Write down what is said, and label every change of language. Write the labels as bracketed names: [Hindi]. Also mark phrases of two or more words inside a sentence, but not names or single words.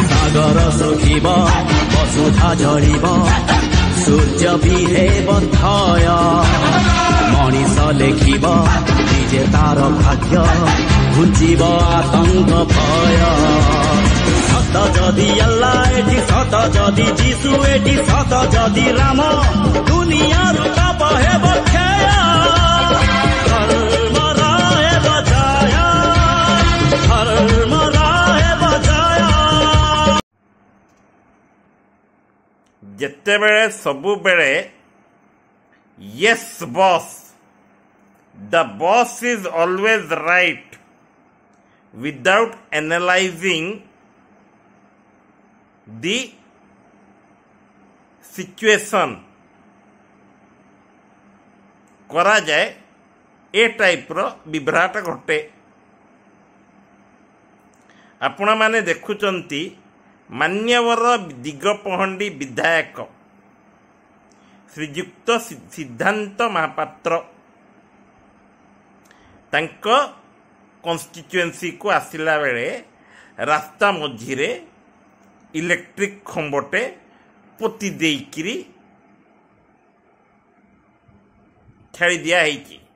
[Odia] ସାଗର ଶୁଖିବ ବସୁଧା ଝରିବ ସୂର୍ଯ୍ୟ ବି ହେବ ଥୟ ମଣିଷ ଲେଖିବ ନିଜେ ତାର ଭାଗ୍ୟ ଘୁଞ୍ଚିବ ଆତଙ୍କ ଭୟ ସତ ଯଦି ଆଲ୍ଲା ଏଠି ସତ ଯଦି ଯୀଶୁ ଏଠି ସତ ଯଦି ରାମ ଦୁନିଆରୁ ପାପ ହେବ କ୍ଷୟ ଧର୍ମର ହେବ ଜୟ ଧର୍ମର ହେବ ଜୟ। ଯେତେବେଳେ ସବୁବେଳେ [English] yes boss, the boss is always right without analyzing the situation [Odia] କରାଯାଏ ଏ ଟାଇପ୍ର ବିଭ୍ରାଟ ଘଟେ। ଆପଣମାନେ ଦେଖୁଛନ୍ତି ମାନ୍ୟବର ଦିଗପହଣ୍ଡି ବିଧାୟକ ଶ୍ରୀଯୁକ୍ତ ସିଦ୍ଧାନ୍ତ ମହାପାତ୍ର ତାଙ୍କ କନଷ୍ଟିଚୁଏନ୍ସିକୁ ଆସିଲା ବେଳେ ରାସ୍ତା ମଝିରେ ଇଲେକ୍ଟ୍ରିକ୍ ଖମ୍ବଟେ ପୋତି ଦେଇକିରି ଛାଡ଼ି ଦିଆହେଇଛି